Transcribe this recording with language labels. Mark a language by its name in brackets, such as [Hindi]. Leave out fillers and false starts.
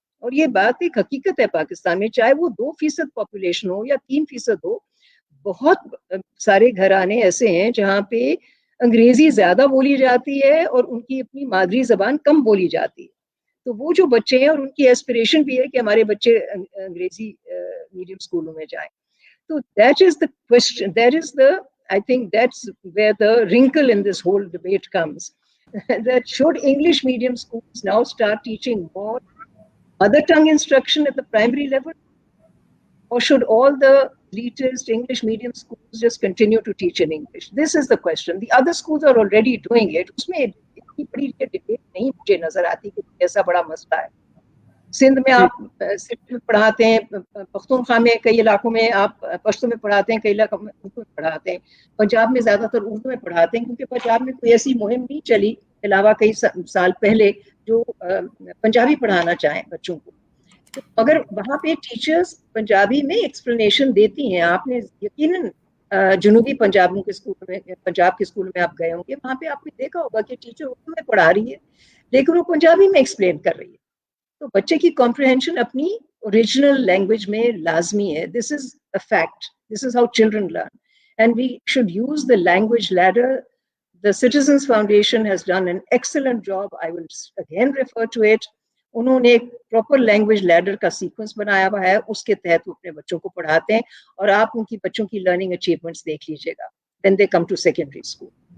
[Urdu] اور یہ بات ایک حقیقت ہے پاکستان میں, چاہے وہ 2% پاپولیشن ہو یا 3% ہو, بہت سارے گھرانے ایسے ہیں جہاں پہ انگریزی زیادہ بولی جاتی ہے اور ان کی اپنی مادری زبان کم بولی جاتی ہے. تو وہ جو بچے ہیں, اور ان کی ایسپریشن بھی ہے کہ ہمارے بچے انگریزی میڈیم اسکولوں میں جائیں. [English] تو that is the question, that is the, I think that's where the wrinkle in this whole debate comes. That should English medium schools now start teaching more mother tongue instruction at the primary level, or should all the elitist English medium schools just continue to teach in English? This is the question. The other schools are already doing it. [Urdu] اس میں اتنی بڑی debate نہیں مجھے نظر آتی کہ ایسا بڑا مسئلہ ہے. سندھ میں آپ سندھ میں پڑھاتے ہیں, پختونخوا میں کئی علاقوں میں آپ پشتو میں پڑھاتے ہیں, کئی علاقوں میں اردو میں پڑھاتے ہیں, پنجاب میں زیادہ تر اردو میں پڑھاتے ہیں, کیونکہ پنجاب میں کوئی ایسی مہم نہیں چلی علاوہ کئی سال پہلے جو پنجابی پڑھانا چاہیں بچوں کو. اگر وہاں پہ ٹیچرز پنجابی میں ایکسپلینیشن دیتی ہیں, آپ نے یقیناً جنوبی پنجاب کے اسکول میں آپ گئے ہوں گے, وہاں پہ آپ نے دیکھا ہوگا کہ ٹیچر اردو میں پڑھا رہی ہے لیکن وہ پنجابی میں ایکسپلین کر رہی ہے. تو بچے کی کمپریہنشن اپنی اوریجنل لینگویج میں لازمی ہے. [English] This is a fact, this is how children learn, and we should use the language leader. The Citizens Foundation has done an excellent job. I will again refer to it. [Urdu] انہوں نے ایک proper language leader کا sequence بنایا ہوا ہے, اس کے تحت وہ اپنے بچوں کو پڑھاتے ہیں, اور آپ ان کی بچوں کی لرننگ اچیومنٹس دیکھ لیجیے گا [English] when they come to secondary school.